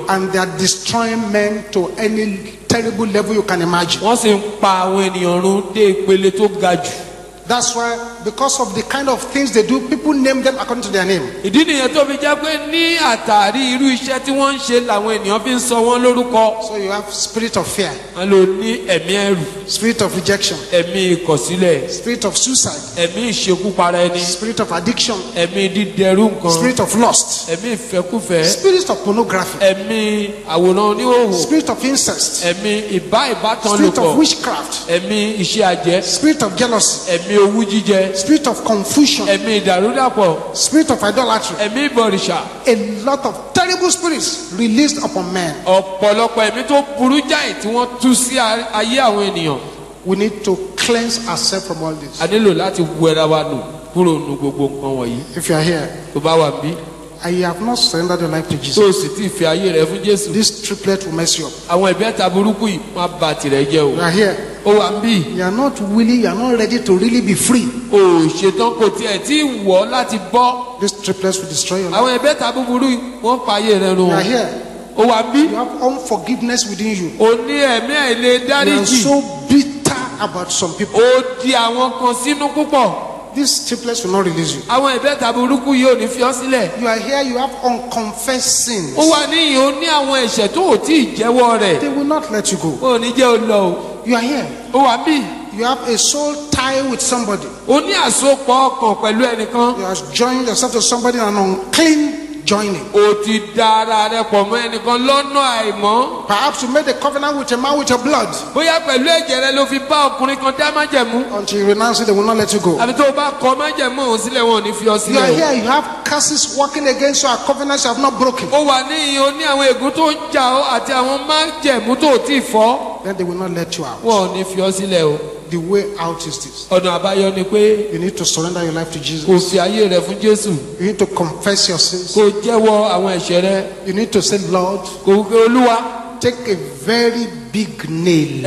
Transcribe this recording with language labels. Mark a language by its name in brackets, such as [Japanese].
[English] and they are destroying men to any terrible level you can imagine. [Yoruba] Wọ́n sì ń pa àwọn ènìyàn run dé ìpele tó ga jù. [English] That's why, because of the kind of things they do, people name them according to their name. [Yoruba] Ìdí nìyẹn tó fi jẹ́ pé ní àtàrí irú iṣẹ́ tí wọ́n ń ṣe làwọn ènìyàn fi ń sọ wọ́n lórúkọ. [English] So you have spirit of fear, [Yoruba] Wọ́n lò ní ẹ̀mí ẹ̀rù, [English] spirit of rejection, [Yoruba] ẹ̀mí ìkọ̀sílẹ̀, [English] spirit of suicide, [Yoruba] ẹ̀mí ìṣekúpara ẹni, [English] spirit of addiction, [Yoruba] ẹ̀mí dídẹrú nǹkan, [English] spirit of lust, [Yoruba] ẹ̀mí ìfẹ́kúfẹ̀ẹ́, [English] spirit of pornography, [Yoruba] ẹ̀mí àwòrán oníhòòhò, [English] spirit of incest, [Yoruba] ẹ̀mí ìbátan [English] spirit [Yoruba] lòpọ̀, [English] of witchcraft, [Yoruba] ẹ̀mí iṣẹ́ àjẹ́, [English] spirit of jealousy, [Yoruba] ẹ̀mí owú jíjẹ, [English] spirit of confusion, [Yoruba] ẹ̀mí ìdàrúdàpọ̀, [English] spirit of idolatry. [Yoruba] ẹ̀mí ìbọ̀rìṣà. [English] A lot of terrible spirits released upon men. [Yoruba] Ọ̀pọ̀lọpọ̀ ẹ̀mí tó burú jáì tí wọ́n tú sí ayé àwọn ènìyàn. [English] We need to cleanse ourselves from all this. [Yoruba] A nílò láti wẹra wa nù kúrò nù gbogbo nǹkan wọ̀nyí. [English] If you are here [Yoruba] Tó bá wà bí, [English] and you have not surrendered your life to [Yoruba] tó [English] Jesus, [Yoruba] o sì ti fi ayé rẹ fún Jésù. [English] this triplet will mess you up. [Yoruba] Àwọn ìbẹ́ta burúkú yìí wọ́n á bà tìrẹ jẹ́ o. [English] You are here, [Yoruba] Ó wà bí, [English] you are not willing, you are not ready to really be free. [Yoruba] o ò ṣetán kò tiẹ̀ tí ì wọ̀ láti bọ́. [English] These triplets will destroy your life. [Yoruba] Àwọn ìbẹ́ta búburú yìí wọ́n pa ayé rẹ run. [English] You are here, [Yoruba] Ó wà bí, [English] you have unforgiveness within you. [Yoruba] o ní ẹ̀mí àìlè [English] You are [Yoruba] dáríjì. [English] so bitter about some people. [Yoruba] Ó di àwọn kan sínú púpọ̀. [English] These triplets will not release you. [Yoruba] Àwọn ìbẹ́ta burúkú yìí ò ní fi ọ́ sílẹ̀. [English] You are here, you have unconfessed sins. [Yoruba] Ó wà níyìn, ó ní àwọn ẹ̀ṣẹ̀ tó ò tí ì jẹ́wọ́ rẹ̀. [English] They will not let you go. [Yoruba] Ó ní jẹ́ ó lọ o. [English] You are here, [Yoruba] Ó wà bí, [English] you have a soul tie with somebody. [Yoruba] ó ní àsopọ̀ ọkàn pẹ̀lú ẹnìkan. [English] You have joined yourself to somebody in an unclean joining. [Yoruba] Ó ti da ara rẹ̀ pọ̀ mọ́ ẹnìkan lọ́nà àìmọ́. [English] Perhaps you made a covenant with a man with your blood. [Yoruba] Bóyá pẹ̀lú ẹ̀jẹ̀ rẹ ló fi bá ọkùnrin kan dá májẹ̀mú. [English] Until you renounce it, they will not let you go. [Yoruba] Àbí tó o bá kọ májẹ̀mú òun sílẹ̀, wọn ò ní fi ọ [English] You are [Yoruba] sílẹ̀ o. [English] here, you have curses working against you, and covenants you have not broken. [Yoruba] Ó wà níyìn, ó ní àwọn ègún tó ń jà ọ́ àti àwọn májẹ̀mú tó ò tí ì fọ́. [English] Then they will not let you out. [Yoruba] Wọn ò ní fi ọ sílẹ̀ o. [English] The way out is this. [Yoruba] Ọ̀nà àbáyọ ni pé [English] You need to surrender your life to [Yoruba] kò [English] Jesus. [Yoruba] fi ayé rẹ fún Jésù. [English] You need to confess your sins. [Yoruba] Kò jẹ́wọ́ àwọn ẹ̀ṣẹ̀ rẹ. [English] You need to say, Lord, [Yoruba] Kò wípé Olúwa, [English] take a very big nail,